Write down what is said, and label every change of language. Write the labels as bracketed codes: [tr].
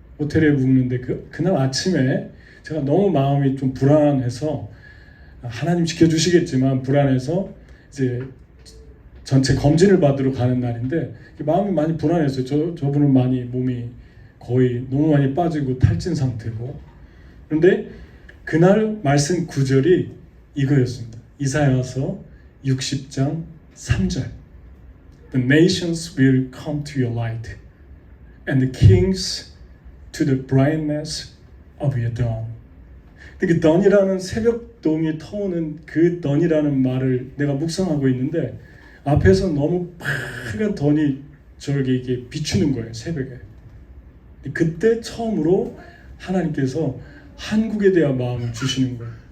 [ko] 호텔에 묵는데 그날 아침에 제가 너무 마음이 좀 불안해서 하나님 지켜주시겠지만 불안해서 이제 전체 검진을 받으러 가는 날인데 마음이 많이 불안했어요. 저분은 많이 몸이 거의 너무 많이 빠지고 탈진 상태고. 그런데 그날 말씀 구절이 이거였습니다. 이사야서 60장 3절. [en] The nations will come to your light, and the kings to the brightness of your dawn. [ko] 그 dawn이라는 새벽동이 터오는 그 dawn이라는 말을 내가 묵상하고 있는데 앞에서 너무 파란 dawn이 저에게 이게 비추는 거예요, 새벽에. 그때 처음으로 하나님께서 한국에 대한 마음을 주시는 거예요.